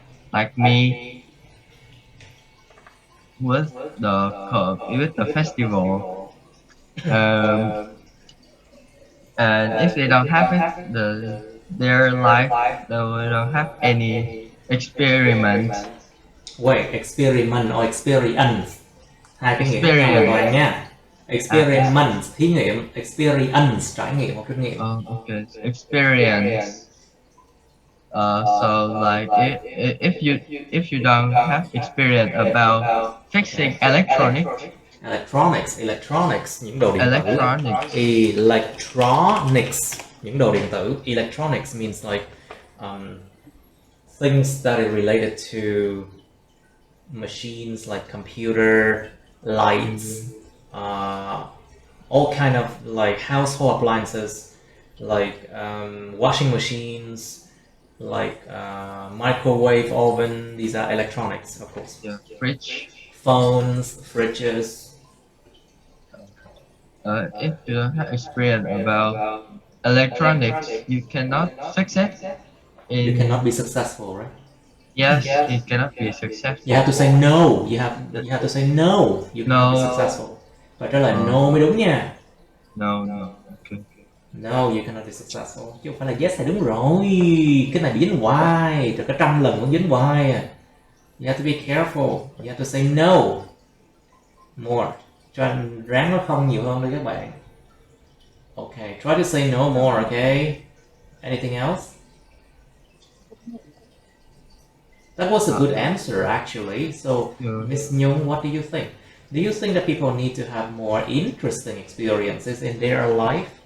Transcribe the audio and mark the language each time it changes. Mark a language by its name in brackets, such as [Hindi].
[English] Like me with the festival. Um, and if they don't have it, their life they don't have any experiment Wait, experiment or experience? [Vietnamese] Hai cái nghĩa khác nhau hoàn toàn [English] experience. [Vietnamese] nha. Experiment, thí nghiệm. Experience, trải nghiệm hoặc kinh nghiệm. [English] Okay, experience. So like if you don't have experience about fixing [Vietnamese] Electronics, những đồ điện tử. [English] electronics, [Vietnamese] Electronics, những đồ điện tử. [English] Electronics means like things that are related to machines like computer, lights, all kind of like household appliances, like washing machines, like microwave oven. These are electronics, of course. yeah, fridge. Phones, fridges. If you don't have experience about electronics, you cannot fix it. You cannot be successful, right? Yes, it cannot be You successful. have to say no. You have to say no. You cannot be No. successful. [Vietnamese] Phải trả lời no mới đúng nha. [English] No, okay. No, you cannot be successful. [Vietnamese] Chứ không phải là yes thì đúng rồi. Cái này bị dính hoài. Rồi cả trăm lần vẫn dính hoài à. [English] You have to be careful. You have to say no. More. [Vietnamese] Cho ráng nó không nhiều hơn đi các bạn. [English] Okay, try to say no more, okay? Anything else? That was a good answer, actually. So, Miss Nhung, what do you think? Do you think that people need to have more interesting experiences in their life?